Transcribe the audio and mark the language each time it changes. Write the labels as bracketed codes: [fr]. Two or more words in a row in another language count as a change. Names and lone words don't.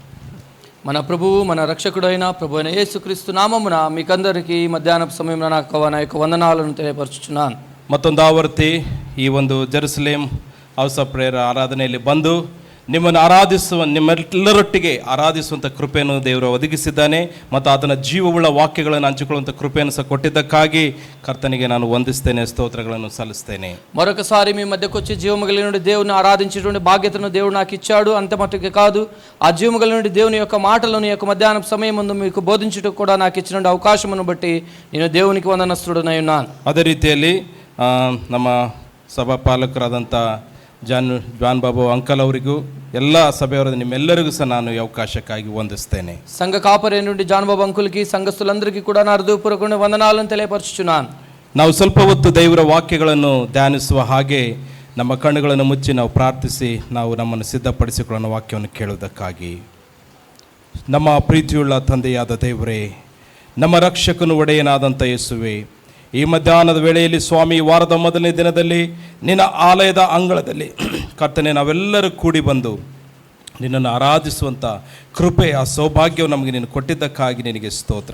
[te] మన ప్రభువు మన రక్షకుడైన ప్రభు అయిన యేసుక్రీస్తు నామమున మీకందరికీ మధ్యాహ్నపు సమయంలో నా యొక్క వందనాలను తెలియపరుచుచున్నాను. [kn] ಮತ್ತೊಂದು ಆವರ್ತಿ ಈ ಒಂದು ಜೆರುಸಲೇಮ್ ಹೌಸ್ ಆಫ್ ಪ್ರೇಯರ್ ಆರಾಧನೆಯಲ್ಲಿ ಬಂದು ನಿಮ್ಮನ್ನು ನಿಮ್ಮೆಲ್ಲರೊಟ್ಟಿಗೆ ಆರಾಧಿಸುವಂಥ ಕೃಪೆಯನ್ನು ದೇವರು ಒದಗಿಸಿದ್ದಾನೆ ಮತ್ತು ಆತನ ಜೀವವುಳ್ಳ ವಾಕ್ಯಗಳನ್ನು ಹಂಚಿಕೊಳ್ಳುವಂಥ ಕೃಪೆಯನ್ನು ಸಹ ಕೊಟ್ಟಿದ್ದಕ್ಕಾಗಿ ಕರ್ತನಿಗೆ ನಾನು ವಂದಿಸ್ತೇನೆ, ಸ್ತೋತ್ರಗಳನ್ನು ಸಲ್ಲಿಸ್ತೇನೆ. [te] మరొకసారి మీ మధ్యకు వచ్చి జీవము కలిగిన దేవుని ఆరాధించేటువంటి బాధ్యతను దేవుడు నాకు ఇచ్చాడు. అంత మట్టుకే కాదు, ఆ జీవము కలిగిన దేవుని యొక్క మాటలను యొక్క మధ్యాహ్నం సమయం ముందు మీకు బోధించుటకు కూడా నాకు ఇచ్చిన అవకాశమును బట్టి నేను దేవునికి వందనస్తుడనై ఉన్నాను. [kn] ಅದೇ ರೀತಿಯಲ್ಲಿ ನಮ್ಮ ಸಭಾಪಾಲಕರಾದಂಥ ಜಾನ್ ಬಾಬು ಅಂಕಲ್ ಅವರಿಗೂ ಎಲ್ಲ ಸಭೆಯವರ ನಿಮ್ಮೆಲ್ಲರಿಗೂ ಸಹ ನಾನು ಈ ಅವಕಾಶಕ್ಕಾಗಿ ವಂದಿಸ್ತೇನೆ. [te] సంఘ కాపరి నుండి జాన్ బాబు అంకుల్కి సంఘస్థులందరికీ కూడా నా హృదయపూర్వకమైన వందనాలను తెలియపరుచుచున్నాను. [kn] ನಾವು ಸ್ವಲ್ಪ ಹೊತ್ತು ದೇವರ ವಾಕ್ಯಗಳನ್ನು ಧ್ಯಾನಿಸುವ ಹಾಗೆ ನಮ್ಮ ಕಣ್ಣುಗಳನ್ನು ಮುಚ್ಚಿ ನಾವು ಪ್ರಾರ್ಥಿಸಿ ನಾವು ನಮ್ಮನ್ನು ಸಿದ್ಧಪಡಿಸಿಕೊಳ್ಳೋ ವಾಕ್ಯವನ್ನು ಕೇಳುವುದಕ್ಕಾಗಿ. ನಮ್ಮ ಪ್ರೀತಿಯುಳ್ಳ ತಂದೆಯಾದ ದೇವರೇ, ನಮ್ಮ ರಕ್ಷಕನು ಒಡೆಯನಾದಂಥ ಯೇಸುವೆ, ಈ ಮಧ್ಯಾಹ್ನದ ವೇಳೆಯಲ್ಲಿ ಸ್ವಾಮಿ, ವಾರದ ಮೊದಲನೇ ದಿನದಲ್ಲಿ ನಿನ್ನ ಆಲಯದ ಅಂಗಳದಲ್ಲಿ ಕರ್ತನೆ ನಾವೆಲ್ಲರೂ ಕೂಡಿ ಬಂದು ನಿನ್ನನ್ನು ಆರಾಧಿಸುವಂಥ ಕೃಪೆ, ಆ ಸೌಭಾಗ್ಯವು ನಮಗೆ ನೀನು ಕೊಟ್ಟಿದ್ದಕ್ಕಾಗಿ ನಿನಗೆ ಸ್ತೋತ್ರ.